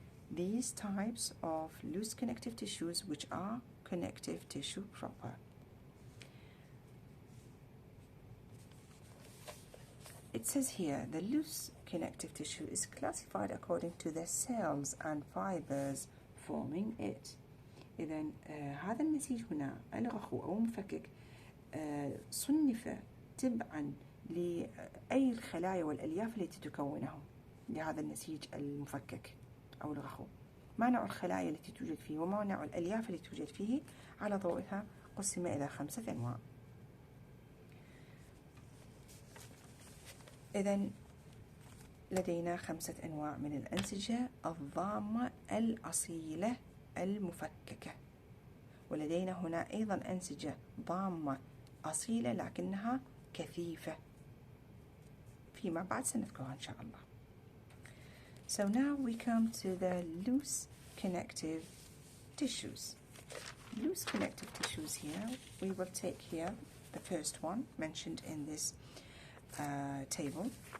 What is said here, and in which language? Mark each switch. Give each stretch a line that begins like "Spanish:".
English: These types of loose connective tissues, which are connective tissue proper. It says here the loose connective tissue is classified according to the cells and fibers forming it.
Arabic: إذن هذا النسيج هنا الرخو أو مفكك صنف تبعا لأي الخلايا والألياف التي تكونه لهذا النسيج المفكك أو الرخو. ما نوع الخلايا التي توجد فيه وما نوع الألياف التي توجد فيه، على ضوئها قسم إلى 5 أنواع. إذن لدينا 5 أنواع من الأنسجة الضامة الأصيلة المفككة، ولدينا هنا أيضا أنسجة ضامة أصيلة لكنها كثيفة، فيما بعد سنذكرها إن شاء الله.
English: So now we come to the loose connective tissues. Loose connective tissues here, we will take here the first one mentioned in this table.